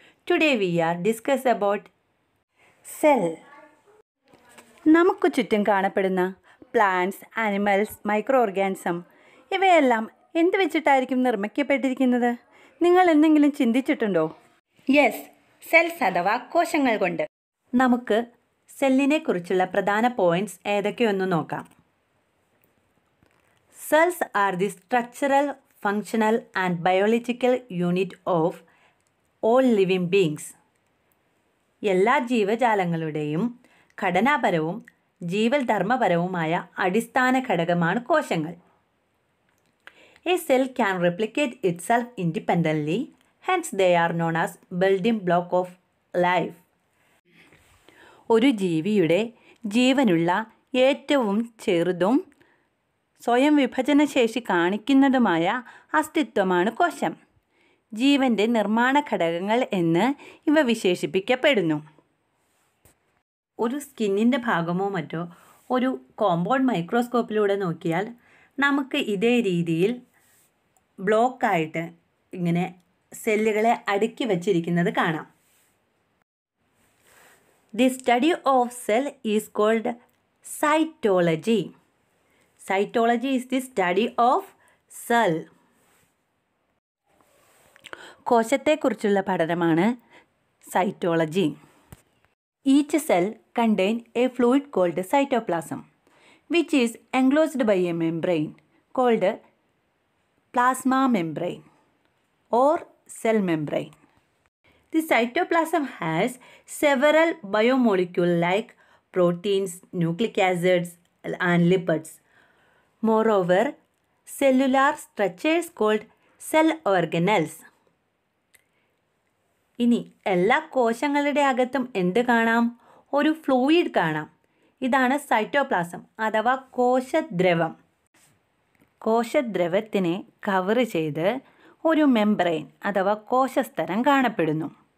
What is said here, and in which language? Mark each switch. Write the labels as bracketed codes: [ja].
[en] Today we are discuss about cell. [ml] നമുക്ക് ചുറ്റും കാണപ്പെടുന്ന പ്ലാന്റ്സ്, ആനിമൽസ്, മൈക്രോ ഓർഗാനിസം ഇവയെല്ലാം എന്ത് വെച്ചിട്ടായിരിക്കും നിർമ്മിക്കപ്പെട്ടിരിക്കുന്നത്? നിങ്ങൾ എന്തെങ്കിലും ചിന്തിച്ചിട്ടുണ്ടോ? യെസ്, സെൽസ് അഥവാ കോശങ്ങൾ കൊണ്ട്. നമുക്ക് സെല്ലിനെ കുറിച്ചുള്ള പ്രധാന പോയിന്റ്സ് ഏതൊക്കെയൊന്ന് നോക്കാം. [en] Cells are the structural, functional and biological unit of all living beings. [ml] എല്ലാ ജീവജാലങ്ങളുടെയും ഘടനാപരവും ജീവധർമ്മപരവുമായ അടിസ്ഥാന ഘടകമാണ് കോശങ്ങൾ. [en] A cell can replicate itself independently, hence they are known as building block of life. [ml] ഒരു ജീവിയുടെ ജീവനുള്ള ഏറ്റവും ചെറുതും സ്വയം വിഭജനശേഷി കാണിക്കുന്നതുമായ അസ്തിത്വമാണ് കോശം. ജീവൻ്റെ നിർമ്മാണ ഘടകങ്ങൾ എന്ന് ഇവ വിശേഷിപ്പിക്കപ്പെടുന്നു. ഒരു സ്കിന്നിൻ്റെ ഭാഗമോ മറ്റോ ഒരു കോമ്പൗണ്ട് മൈക്രോസ്കോപ്പിലൂടെ നോക്കിയാൽ നമുക്ക് ഇതേ രീതിയിൽ ബ്ലോക്കായിട്ട് ഇങ്ങനെ സെല്ലുകളെ അടുക്കി വച്ചിരിക്കുന്നത് കാണാം. [en] The study of cell is called cytology. Cytology is the study of cell. [ml] കോശത്തെക്കുറിച്ചുള്ള പഠനമാണ് cytology. [en] Each cell contain a fluid called cytoplasm, which is enclosed by a membrane called plasma membrane or cell membrane. The cytoplasm has several biomolecules like proteins, nucleic acids, and lipids. Moreover, cellular structures called cell organelles. [ml] ഇനി എല്ലാ കോശങ്ങളുടെ അകത്തും എന്ത് കാണാം? ഒരു fluid കാണാം. ഇതാണ് cytoplasm അഥവാ കോശദ്രവം. കോശദ്രവത്തിനെ കവർ ചെയ്ത് ഒരു മെംബ്രെയിൻ അഥവാ കോശസ്തരം കാണപ്പെടുന്നു.